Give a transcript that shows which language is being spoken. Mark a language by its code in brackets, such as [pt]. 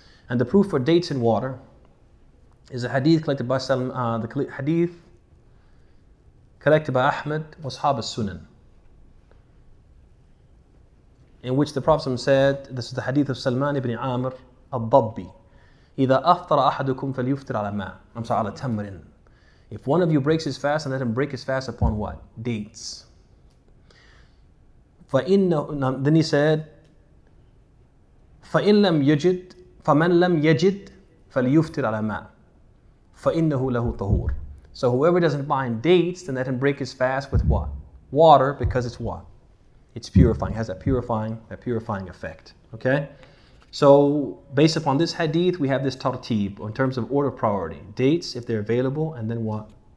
[en] And the proof for dates and water is a hadith collected by the hadith collected by Ahmad was Ashab al-Sunan, in which the Prophet said, this is the hadith of Salman ibn Amr al-Dabbi, [ar] إِذَا أَفْطَرَ أَحَدُكُمْ فَلْيُفْطِرْ عَلَى مَاءٍ عَلَى تَمْرٍ. [en] If one of you breaks his fast, and let him break his fast upon what? Dates. Then he said, [ar] فَإِن لَمْ يَجِدْ فَمَنْ لَمْ يَجِدْ فَلْيُفْطِرْ عَلَى مَاءٍ فَإِنَّهُ لَهُ طَهُورٌ. [en] So whoever doesn't find dates, then let him break his fast with what? Water, because it's what? It's purifying, has that purifying effect. Okay? So based upon this hadith, we have this tartib in terms of order of priority. Dates, if they're available, and then what?